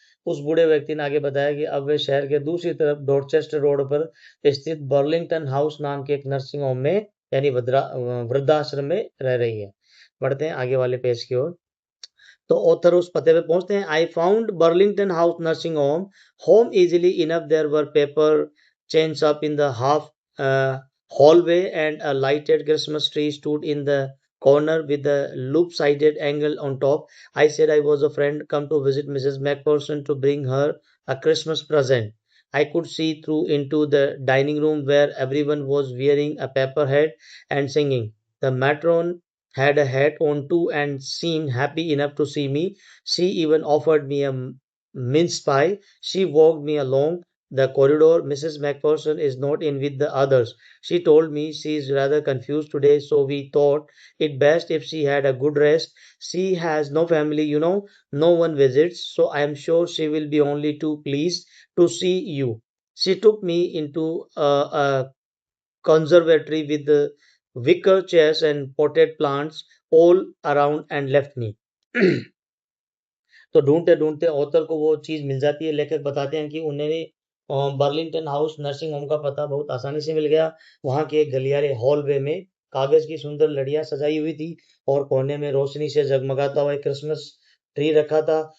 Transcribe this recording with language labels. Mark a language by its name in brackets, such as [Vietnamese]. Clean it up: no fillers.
[Hindi] उस बूढ़े व्यक्ति ने आगे बताया कि अब वे शहर के दूसरी तरफ डॉर्चेस्टर रोड पर स्थित बर्लिंगटन हाउस नाम के एक नर्सिंग होम में यानी वृद्धाश्रम में रह रही है। बढ़ते हैं आगे वाले पेज की ओर। तो ऑथर उस पते पे पहुंचते हैं। [English] I found Burlington house nursing home home easily enough. There were paper chains up in the half hallway and a lighted Christmas tree stood in the corner with a loop-sided angle on top. I said I was a friend come to visit Mrs. Macpherson to bring her a Christmas present. I could see through into the dining room where everyone was wearing a paper hat and singing. The matron had a hat on too and seemed happy enough to see me. She even offered me a mince pie. She walked me along the corridor. Mrs. Macpherson is not in with the others. She told me she is rather confused today, so we thought it best if she had a good rest. She has no family, no one visits, so I am sure she will be only too pleased to see you. She took me into a conservatory with the wicker chairs and potted plants all around and left me. [Hindi] तो ढूंढते ढूंढते author को वो चीज मिल जाती है। लेखक बताते हैं कि उन्हें बर्लिंगटन हाउस नर्सिंग होम का पता बहुत आसानी से मिल गया। वहां के गलियारे हॉलवे में कागज की सुंदर लड़ियां सजाई हुई थी और कोने में रोशनी से जगमगाता हुआ एक क्रिसमस ट्री रखा था।